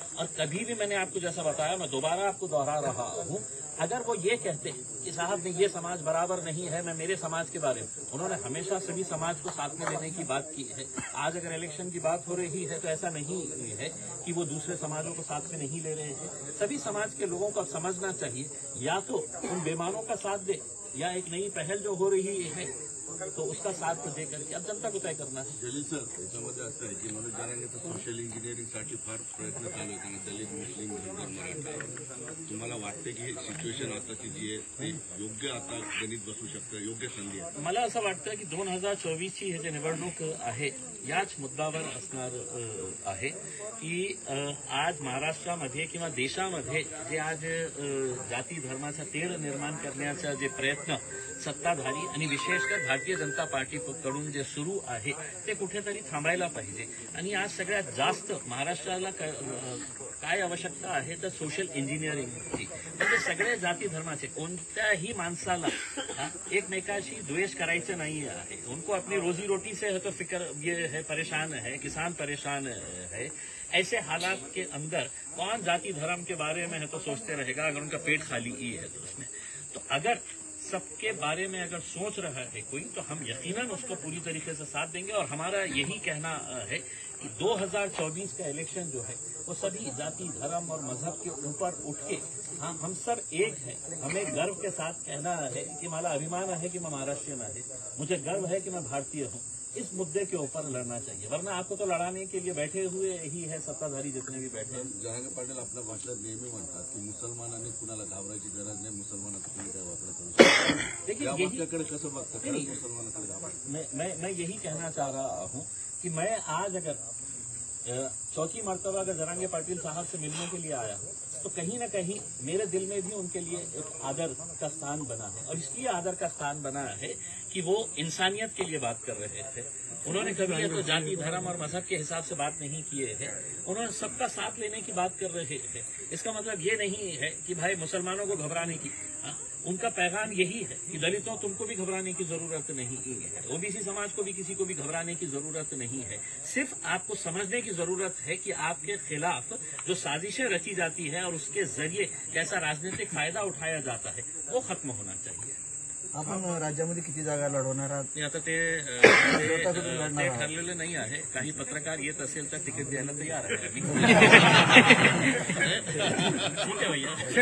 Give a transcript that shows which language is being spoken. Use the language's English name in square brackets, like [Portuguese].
[Hindi] और कभी भी मैंने आपको जैसा बताया, मैं दोबारा आपको दोहरा रहा हूँ, अगर वो ये कहते कि साहब ने ये समाज बराबर नहीं है, मैं मेरे समाज के बारे में, उन्होंने हमेशा सभी समाज को साथ में लेने की बात की है. आज अगर इलेक्शन की बात हो रही है तो ऐसा नहीं है कि वो दूसरे समाजों को साथ में नहीं ले रहे हैं. सभी समाज के लोगों को समझना चाहिए, या तो उन बेईमानों का साथ दे, या एक नई पहल जो हो रही है तो उसका साथ तो दे करके अब जनता को तय करना है. [Marathi] जलील सर, त्याच्यामध्ये असं आहे की मनोज जरांगेचं सोशल इंजिनिअरिंगसाठी फार प्रयत्न चालू आहेत. दलित मुस्लिम धनगर मराठा, तुम्हाला वाटते की ही सिच्युएशन आताची जी आहे ती योग्य आता गणित बसू शकतं, योग्य संधी आहे? मला असं वाटतं की 2024ची हे जे निवडणूक आहे याच मुद्द्यावर असणार आहे की आज महाराष्ट्रामध्ये किंवा देशामध्ये जे आज जाती धर्माचा तेढ निर्माण करण्याचा जे प्रयत्न सत्ताधारी आणि विशेषकर भारतीय जनता पार्टीकडून जे सुरू आहे ते कुठेतरी थांबायला पाहिजे. आणि आज सगळ्यात जास्त महाराष्ट्राला काय आवश्यकता आहे तर सोशल इंजिनिअरिंगची. म्हणजे सगळे जाती धर्माचे कोणत्याही माणसाला एकमेकाशी द्वेष करायचं नाही आहे. [Hindi] उनको अपनी रोजी रोटी से है तो फिक्र ये है, परेशान है, किसान परेशान है. ऐसे हालात के अंदर कौन जाति धर्म के बारे में है तो सोचते रहेगा अगर उनका पेट खाली ही है तो उसमें. तो अगर सबके बारे में अगर सोच रहा है कोई, तो हम यकीनन उसको पूरी तरीके से साथ देंगे. और हमारा यही कहना है कि 2024 का इलेक्शन जो है वो सभी जाति धर्म और मजहब के ऊपर उठ के हम सब एक है. हमें गर्व के साथ कहना है कि [Marathi] मला अभिमान [Hindi] है कि मैं महाराष्ट्रीयन आहे, मुझे गर्व है कि मैं भारतीय हूँ. इस मुद्दे के ऊपर लड़ना चाहिए, वरना आपको तो लड़ाने के लिए बैठे हुए ही है सत्ताधारी जितने भी बैठे हैं. [Marathi] जरांगे पाटील आपल्या भाषणात नेहमी म्हणतात की मुसलमानांनी कुणाला घाबरायची गरज नाही, मुसलमानाचं कुणी काय वापरत करू शकतो. [Hindi] देखिए [Marathi] या [Hindi] यही [Marathi] वाक्याकडे कसं बघतं? मुसलमानाकडे घाबरत [Hindi] मैं यही कहना चाह रहा हूँ कि मैं आज अगर चौथी मर्तबा अगर जरांगे पाटिल साहब से मिलने के लिए आया हूँ, तो कहीं ना कहीं मेरे दिल में भी उनके लिए एक आदर का स्थान बना है। और इसलिए आदर का स्थान बना है कि वो इंसानियत के लिए बात कर रहे थे। उन्होंने कभी तो जाति, धर्म और मजहब के हिसाब से बात नहीं किए हैं। उन्होंने सबका साथ लेने की बात कर रहे हैं। इसका मतलब ये नहीं है कि भाई मुसलमानों को घबराने की, उनका पैगाम यही है कि दलितों तुमको भी घबराने की जरूरत नहीं है, ओबीसी समाज को भी किसी को भी घबराने की जरूरत नहीं है। सिर्फ आपको समझने की जरूरत है कि आपके खिलाफ जो साजिशें रची जाती है और उसके जरिए कैसा राजनीतिक फायदा उठाया जाता है वो खत्म होना चाहिए। [Marathi] आपण राज्यामध्ये किती जागा लढवणार आहात? आता ते ठरलेलं नाही आहे. काही पत्रकार येत असेल तर तिकीट द्यायला तयार आहे. ठीक आहे भैया.